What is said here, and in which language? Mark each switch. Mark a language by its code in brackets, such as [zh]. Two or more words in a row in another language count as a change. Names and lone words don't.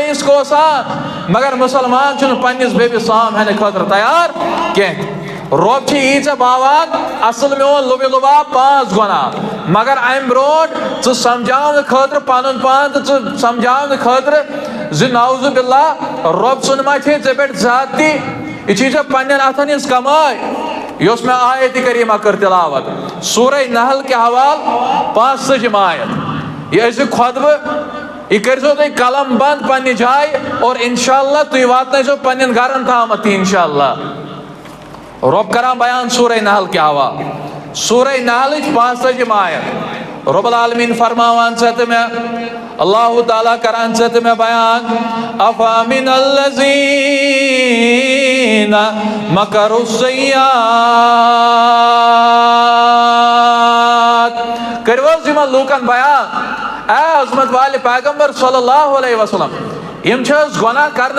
[ks] بیٚیِس کوسان مگر مسلمان چھُنہٕ پننس بیٚیِس سام ہٮ۪نہٕ خٲطرٕ تیار کینٛہہ رب چھ ییٖژاہ باوان اصل میون لبِ لباب 5 گناہ مگر امہ برونٛٹھ ژٕ سمجھاونہٕ خٲطرٕ پنُن پان تہٕ ژٕ سمجھاونہٕ خٲطرٕ زِ [ar] نعوذ باللہ [ks] رب سُنٛد ما چھے ژےٚ پٮ۪ٹھ زیادتی یہِ چھے ژےٚ پننٮ۪ن اتھن ہٕنٛز کمٲے یۄس مےٚ آیتِ کریٖمہ کٔر تلاوت سورہ نحل [ur] کے حوالہ [ks] 65 آیت یہ ٲسِو خۄطبہٕ یہ کٔرۍزیو تُہۍ قلم بند پننہِ جایہِ اور انشاءاللہ تُہۍ واتنٲیزیو پننٮ۪ن گرن تامتھ تہِ انشاءاللہ رب کران بیان سورہ نحل [ur] کے حوالہ [ks] سورہ نحل 65 آیت رب العالمین فرماوان ژےٚ تہٕ مےٚ اللہ تعالیٰ کران ژےٚ تہٕ مےٚ بیان [ar] افامن الذین مکروا السیئات [ks] کٔرِو حظ یِمن لوٗکن بیان اے عظمت والہِ پیغمبر [ar] صلی اللہ علیہ وسلم [ks] یم چھِ حظ گۄناہ کرنہٕ